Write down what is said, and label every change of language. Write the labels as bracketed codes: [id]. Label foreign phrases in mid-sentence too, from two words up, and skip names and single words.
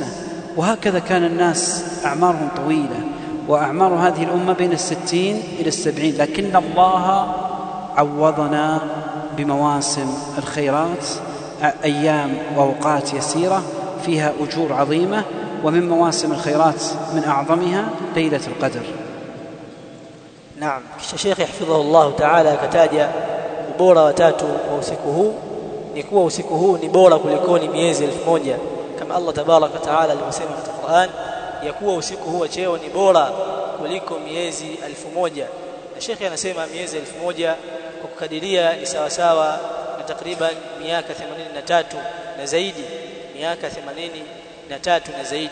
[ar] وهكذا كان الناس أعمارهم طويلة، وأعمار هذه الأمة بين 60 إلى 70، لكن الله عوضنا بمواسم الخيرات، أيام وأوقات يسيرة فيها أجور عظيمة، ومن مواسم الخيرات من أعظمها ليلة القدر. [sw] نعم. [ar] الشيخ حفظه الله تعالى [sw] kataja ubora watatu wa usiku huu, ni kuwa usiku huu ni bora kuliko miezi 1000, kama [ar] الله تبارك وتعالى [sw] alivyosema katika Qur'an ya kuwa usiku huu cheo ni bora kuliko miezi 1000. Na Sheikh anasema miezi 1000 kwa kukadiria ni sawa sawa na takriban miaka 83 na zaidi, miaka 83 na zaidi.